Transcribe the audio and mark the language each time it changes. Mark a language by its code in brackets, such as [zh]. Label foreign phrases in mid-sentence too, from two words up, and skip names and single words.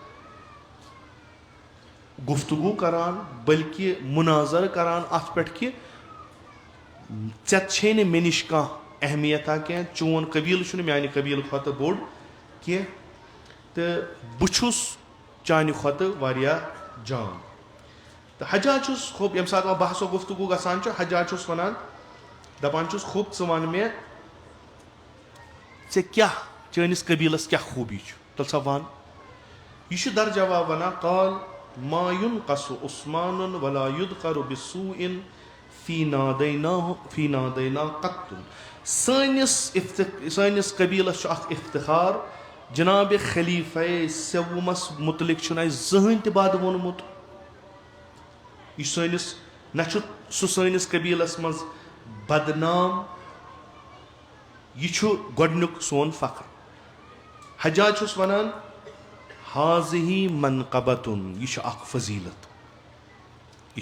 [ks] گفتگوٗ کران بلکہِ مُناظر کران اتھ پٮ۪ٹھ کہِ ژےٚ چھے نہٕ مےٚ نِش کانٛہہ اہمیتا کینٛہہ چون قبیٖلہٕ چھُنہٕ میانہِ قبیٖلہٕ کھۄتہٕ بوٚڑ کینٛہہ تہٕ بہٕ چھُس چانہِ کھۄتہٕ واریاہ جان تہٕ حجاج چھُس خوب ییٚمہِ ساتہٕ وۄنۍ بحث و گفتگوٗ گژھان چھُ حجاج چھُس ونان دپان چھُس خوب ژٕ ون مےٚ ژےٚ کیٛاہ چٲنِس قبیٖلس کیٛاہ خوٗبی چھُ تیٚلہِ سا ون یہِ چھُ در جواب ونان [ar] قال ما ينقص عثمان ولا يذكر بسوء في نادينا قط [ks] سٲنِس قبیٖلس چھُ اکھ افتخار جناب خلیفہ سیومس متعلق چھُنہٕ اسہِ زٕہٕنۍ تہِ بد ووٚنمُت یہِ چھُ سٲنِس نہ چھُ سُہ سٲنِس قبیٖلس منٛز بدنام یہِ چھُ گۄڈنیُک سون فخر حجاج چھُس ونان حاضہی منقبتُن یہِ چھُ اکھ فضیٖلت یہِ